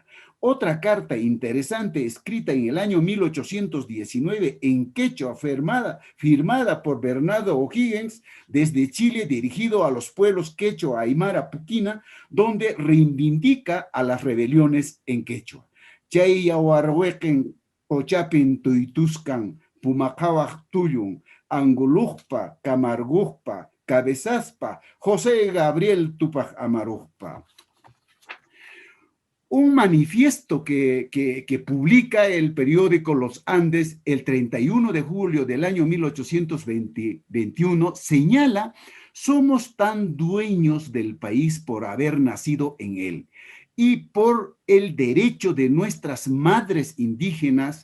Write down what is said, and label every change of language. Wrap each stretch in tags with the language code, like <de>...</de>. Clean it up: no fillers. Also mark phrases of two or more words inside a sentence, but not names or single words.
<es>Otra carta interesante escrita en el año 1819 en quechua, firmada por Bernardo O'Higgins desde Chile, dirigido a los pueblos quechua, aymara, puquina, donde reivindica a las rebeliones en quechua.</es> <qu>Chay yahuarhuequen, pochapin tuituscan, pumacawaj tuyun, angulujpa, camargujpa, cabezaspa, José Gabriel Túpac Amarujpa.</qu> <es>Un manifiesto que publica el periódico Los Andes el 31 de julio del año 1821 señala: somos tan dueños del país por haber nacido en él y por el derecho de nuestras madres indígenas.</es>